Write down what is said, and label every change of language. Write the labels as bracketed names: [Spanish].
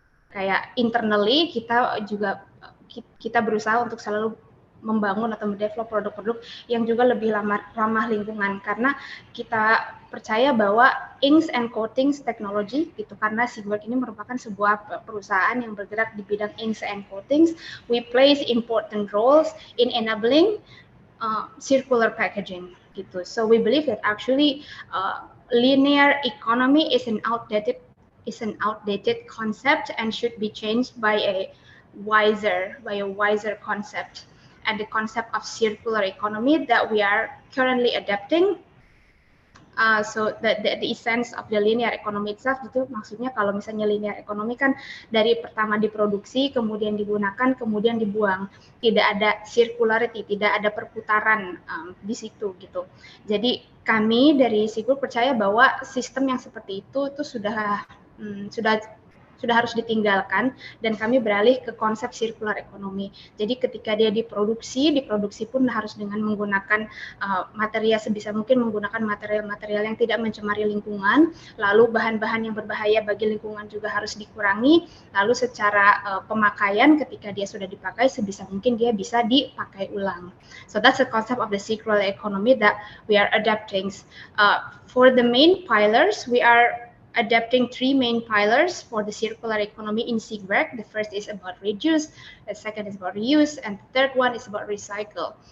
[Indonesian] Kayak internally kita berusaha untuk selalu membangun atau mendevelop produk-produk yang juga lebih ramah lingkungan, karena kita percaya bahwa inks and coatings technology gitu, karena Sigwerk ini merupakan sebuah perusahaan yang bergerak di bidang inks and coatings, [English] we plays important roles in enabling circular packaging [Indonesian] gitu. [English] So we believe that actually linear economy is an outdated concept and should be changed by a wiser concept. And the concept of circular economy that we are currently adapting. So the essence of the linear economy itself [Indonesian] itu maksudnya kalau misalnya linear economy kan dari pertama diproduksi, kemudian digunakan, kemudian dibuang. Tidak ada circularity, tidak ada perputaran di situ gitu. Jadi kami dari Sigwerk percaya bahwa sistem yang seperti itu sudah sudah harus ditinggalkan dan kami beralih ke konsep circular economy. Jadi ketika dia diproduksi pun harus dengan menggunakan material sebisa mungkin menggunakan material-material yang tidak mencemari lingkungan, lalu bahan-bahan yang berbahaya bagi lingkungan juga harus dikurangi, lalu secara pemakaian ketika dia sudah dipakai sebisa mungkin dia bisa dipakai ulang. [English] So that's the concept of the circular economy that we are adapting. For the main pillars, we are adapting 3 main pillars for the circular economy in SIGREC. The first is about reduce, the second is about reuse, and the third one is about recycle.